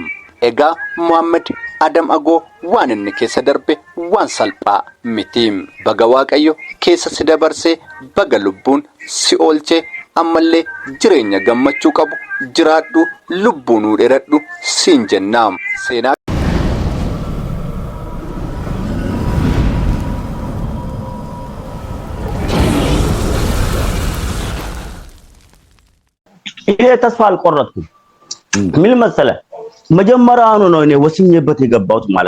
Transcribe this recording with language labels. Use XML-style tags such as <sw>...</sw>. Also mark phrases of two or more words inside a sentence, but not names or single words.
<om>Egaa Muhammed Adam Agoo waan inni keessa darbe waan salphaa mitiim baga waaqayyo keessa si dabarsee baga lubbuun si oolchee ammallee jireenya gammachuu qabu jiraadhu lubbuun dheeradhu siin jennaam seenaa.</om> <am>ይሄ ተስፋ አልቆረጥኩም ምን መሰለህ መጀመሪያውኑ ነው እኔ ወስኜበት የገባሁት ማለት</am>